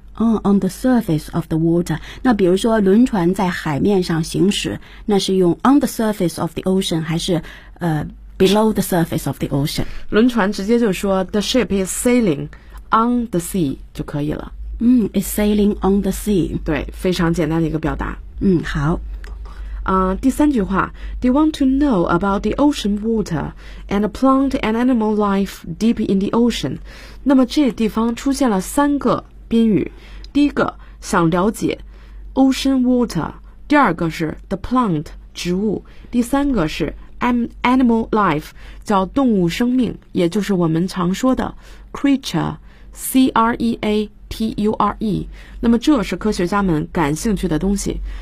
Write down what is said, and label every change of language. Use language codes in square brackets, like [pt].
[en] on the surface of the water。 [zh] 那比如说轮船在海面上行驶，那是用 [en] on the surface of the ocean [zh] 还是 [en] below the surface of the ocean？ [zh] 轮船直接就说 [en] the ship is sailing on the sea [zh] 就可以了。 [en] It's sailing on the sea. [zh] 对，非常简单的一个表达。好。第三句话 [en] ,Do you want to know about the ocean water and plant and animal life deep in the ocean? [zh] 那么这地方出现了三个宾语。第一个想了解 ,ocean water, 第二个是 the plant, 植物第三个是 animal life, 叫动物生命也就是我们常说的 creature, C-R-E-A-T-U-R-E, 那么这是科学家们感兴趣的东西。